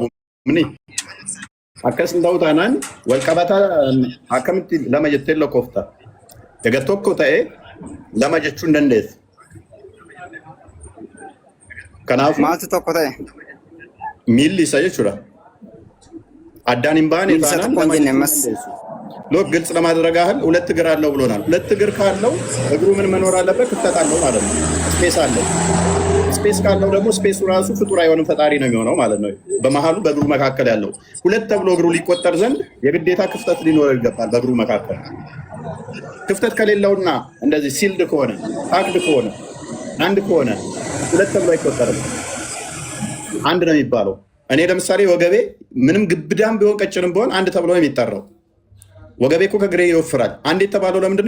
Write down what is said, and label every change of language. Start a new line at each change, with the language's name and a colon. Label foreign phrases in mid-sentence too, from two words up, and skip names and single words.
Oromo: Akkas hin ta'u taanaan wal qabataa akkamitti lama jettee lakkoofta? Egaa tokko ta'ee lama jechuun dandeessa. Kanaafuu maaltu tokko ta'e? Miilli isa jechuudha. Addaan hin baane taanaan lama jechuun dandeessu.
Amharic: ሎክ ግልጽ ለማድረግ ያህል ሁለት እግር አለው ብሎናል። ሁለት እግር ካለው እግሩ ምን መኖር አለበት? ክፍተት አለው ማለት ነው። ስፔስ አለው። ስፔስ ካለው ደግሞ ስፔሱ ራሱ ፍጡር አይሆንም ፈጣሪ ነው የሚሆነው ማለት ነው። በመሀሉ በእግሩ መካከል ያለው ሁለት ተብሎ እግሩ ሊቆጠር ዘንድ የግዴታ ክፍተት ሊኖረው ይገባል። በእግሩ መካከል ክፍተት ከሌለውና እንደዚህ ሲልድ ከሆነ ታክድ ከሆነ አንድ ከሆነ ሁለት ተብሎ አይቆጠርም። አንድ ነው የሚባለው። እኔ ለምሳሌ ወገቤ ምንም ግብዳም ቢሆን ቀጭንም ቢሆን አንድ ተብሎ ነው የሚጠራው። ወገቤ እኮ ከእግሬ ይወፍራል። አንድ የተባለው ለምንድነው?